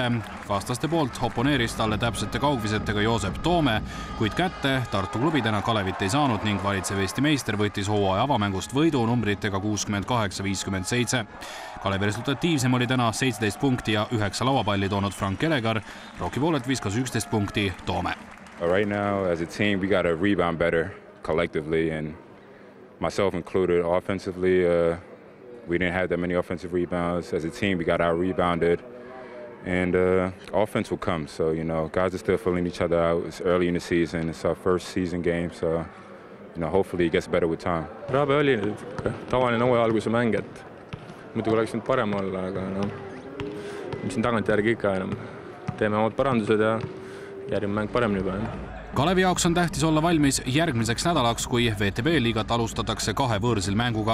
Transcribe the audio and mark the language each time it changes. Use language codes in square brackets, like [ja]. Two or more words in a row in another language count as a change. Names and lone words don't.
[et] Vastaste poolt oponeeris talle täpsete kaugvisetega Joosep Toome, kuid kätte Tartu klubidena Kalevit ei saanud ning valitsev Eesti meister võttis hooaja avamängust võidu numbritega 68-57. Kalevi resultatiivsem oli täna 17 punkti ja 9 lauapalli toonud Frank Elegar. Rocki poolelt viskas 11 punkti Toome. [en] Right now as a team we got to rebound better collectively and myself included offensively. We didn't have that many offensive rebounds. As a team, we got out-rebounded, and offense will come. So, guys are still filling each other out. It's early in the season. It's our first season game, so, hopefully it gets better with time. [et] Rabe oli tavaline hooaja alguse mäng, et muidugi oleks nüüd parem olla, aga mis siin tagantjärgi ikka enam. Teeme omad parandused ja järgmine mäng paremini juba. Kalevi jaoks on tähtis olla valmis järgmiseks nädalaks, kui VTB liigat alustatakse 2 võõrsil mänguga.